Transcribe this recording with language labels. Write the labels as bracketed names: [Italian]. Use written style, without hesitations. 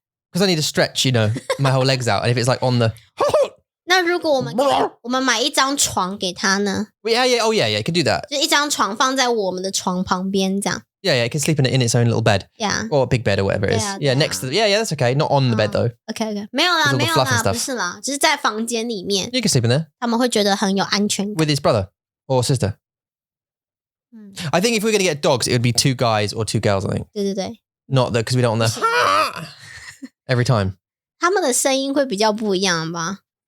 [English] Because I need to stretch, my whole legs out. And if it's like on the... [Chinese] 那如果我们买一张床给他呢？ [English] Yeah, you could do that. [Chinese] 就一张床放在我们的床旁边这样。 [English] Yeah, it can sleep in its own little bed. Yeah. Or a big bed or whatever it is. Yeah, next to... Yeah, that's okay. Not on the bed though. Okay. [Chinese] 没有啦，不是啦，就是在房间里面。 [English] You can sleep in there. [Chinese] 他们会觉得很有安全感。 [English] With his brother or sister. I think if we're going to get dogs, it would be 2 guys or 2 girls, I think. [Chinese] 对。 [English] Not that, because we don't want the... every time. [Chinese] 他们的声音会比较不一样吧？